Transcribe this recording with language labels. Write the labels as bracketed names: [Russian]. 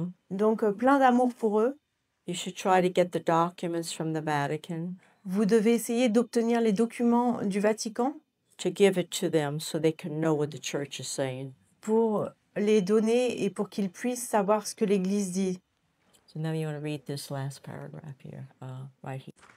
[French] Donc plein d'amour pour eux. [English] You should try to get the documents from the Vatican. [French] Vous devez essayer d'obtenir les documents du Vatican. [English] To give it to them so they can know what the church is saying. [French] Pour les donner et pour qu'ils puissent savoir ce que l'Église dit. [English] So now you want to read this last paragraph here, right here.